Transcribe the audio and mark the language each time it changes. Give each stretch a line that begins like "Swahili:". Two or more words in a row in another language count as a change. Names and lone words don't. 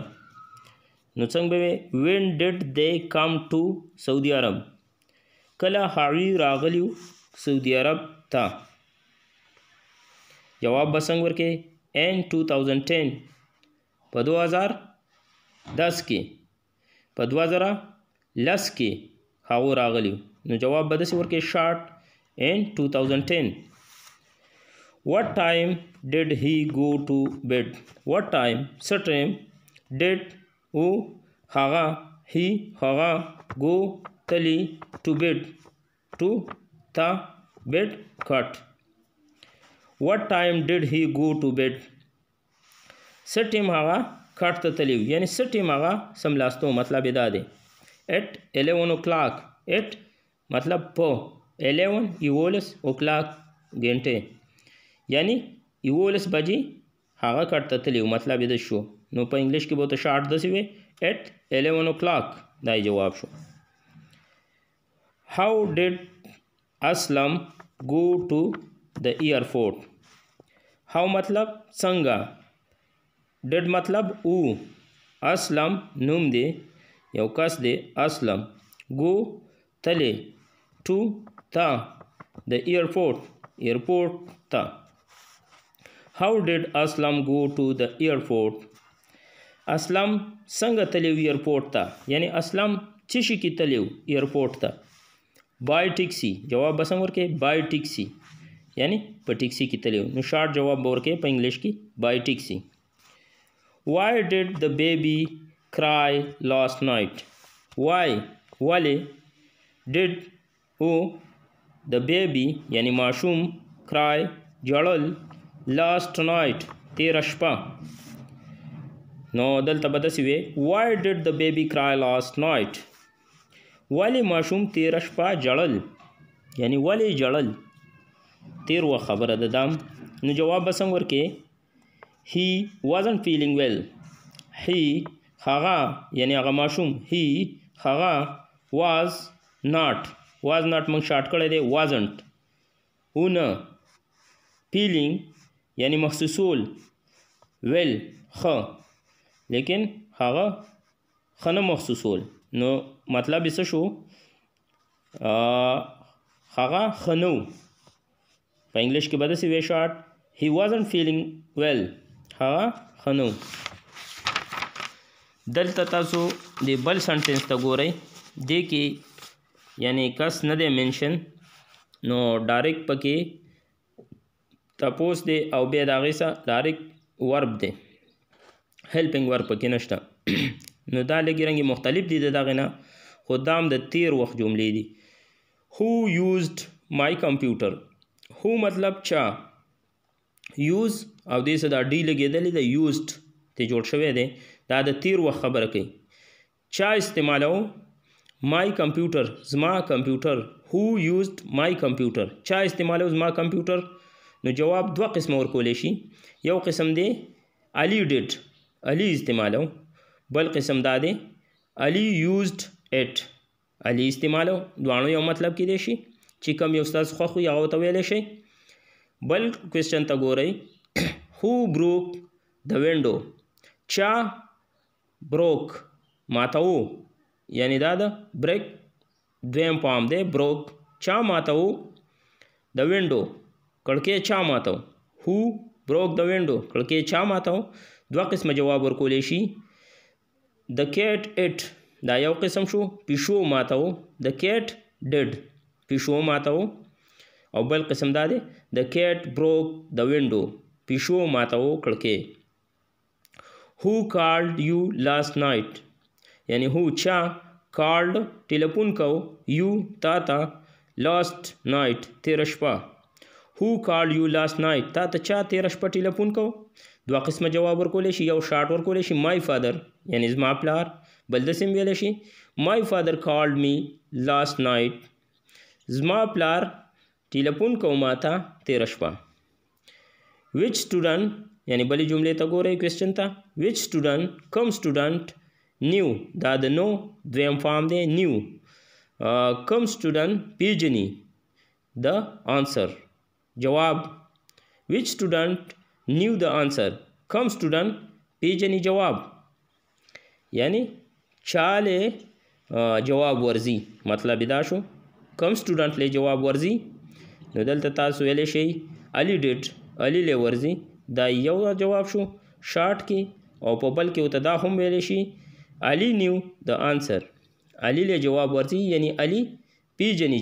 Pashto: نو څنګه به
English: when did they come to سعودي عرب؟
Pashto: کله هغوی راغلیو سعودي عرب ته. جواب به څنګه ورکې
English: in 2010
Pashto: په 2010 کې، په 2010 کې هغو راغلیو. نو جواب به داسې ورکې
English: short in 2010. what time did he go to bed؟ what time
Pashto: څه ټایم، did او هغه، he هغه، go تلی،
English: to bed to تا، bed کټ. what time did he go to bed؟
Pashto: څه ټیم هغه کټ ته تلی یعنی څه ټیم هغه سملاستو، مطلب یې دا دی
English: at 11 o'clock.
Pashto: at مطلب په 11
English: 11 o'clock
Pashto: ګنټې یعنی 11 بجې هغه کټ ته تلی، مطلب یې د شو. نو په انګلیش کې به ورته شارټ داسې وي
English: at 11 o'clock.
Pashto: دا یې جواب شو.
English: how did Aslam go to the airport؟
Pashto: how مطلب څنګه، did مطلب او، اسلم نوم دی یو کس دی اسلم، go تلی،
English: to تا، the airport تا. how did Aslam go to the airport؟
Pashto: اسلم څنګه تلیو ایرپورټ ته، یعنی اسلم څه شي کې تلیو ایرپورټ ته.
English: by taxi.
Pashto: جواب به څنګه ورکې
English: by taxi
Pashto: یعنی په ټیکسي کې تلیو. نو شارټ جواب به ورکې په انګلیش کې
English: by taxi. why did the baby cry last night؟
Pashto: why ولې، did او
English: the baby
Pashto: یعنی ماشوم، cry جړل،
English: last night
Pashto: تیره شپه. نو دلته به داسې وي
English: why did the baby cry last night؟
Pashto: ولې ماشوم تیره شپه جړل یعنی ولې جړل تیر وخت خبره ده دام نو جواب به څنګه ورکې
English: he wasn't feeling well
Pashto: he هغه یعنی هغه ماشوم he هغه
English: was not
Pashto: موږ شارټ کړی دی wasn't نه feeling یعنی محسوسول well ښه لیکن هغه ښه نه محسوسول نو مطلب یې څه شو هغه ښه نه و په انګلیش کې به داسې وی شارټ
English: he wasn't feeling well
Pashto: هغه ښه نه و دلته تاسو د بل سنټنس ته ګورئ دې کې یعنی کس نه دی منشن نو ډایرکټ پکې تپوس دی او بیا د هغې سره ډایرکټ ورب دی
English: helping verb
Pashto: پکې نشته نو دا لږې رنګې مختلف دي د دغې نه خو دا هم د تیر وخت جملې دي
English: who used my computer who
Pashto: مطلب چا یوز او دې سره دا ډي لګېدلې ده used ته جوړ شوی دی دا د تیر وخت خبره کوي چا استعمالو
English: my computer
Pashto: زما کمپیوټر
English: who used my computer
Pashto: چا استعمالو زما کمپیوټر نو جواب دوه قسمه ورکولی شي یو قسم دی علي ډیډ علي استعمالو بل قسم دا دی علي
English: used it
Pashto: علي استعمالو دواړو یو مطلب کیدای شي چې کوم یو ستاسو خوښ وي هغه ته ویلی شئ بل کوېسچن ته ګورئ
English: who broke the
Pashto: window چا بروک ماتو یعنی دا د بریک دویم فارم دی بروک چا ماتو د وینډو کړکۍ چا ماتو
English: who broke the window
Pashto: کړکۍ چا ماتو دوه قسمه جواب ورکولی شي
English: the cat ate
Pashto: دا یو قسم شو پیشو ماتو
English: the cat did
Pashto: پیشو ماتو او بل قسم دا دی
English: the cat broke the window
Pashto: پیشو ماتو کړکۍ
English: who called you last night یعنی who چا called
Pashto: ټیلیفون کو
English: you
Pashto: تا ته
English: last night
Pashto: تیره شپه
English: who called you last night تا
Pashto: ته چا تیره شپه ټیلیفون کو دوه قسمه جواب ورکولی شي یو شارټ ورکولی شي
English: my father
Pashto: یعنی زما پلار بل داسې هم ویلی شي
English: my father called me last night
Pashto: زما پلار ټیلیفون کو ما ته تیره شپه
English: which student
Pashto: یعنی بلې جملې ته ګورئ کوېسچن ته which student کوم student new دا د نو دویم فارم دی new کوم student پیژني
English: the answer
Pashto: جواب
English: which student knew the answer
Pashto: کوم student پیژني جواب یعنی چاله جواب ورزي مطلب دا شو کوم student له جواب ورزي نو دلته تاسو ویلی شئ علي ډیډ علي له ورزي دا یو جواب شو شارټ کې او په بل کې ورته دا هم ویلی شي علي
English: knew the answer
Pashto: علي له جواب ورزي یعنی علي پیژني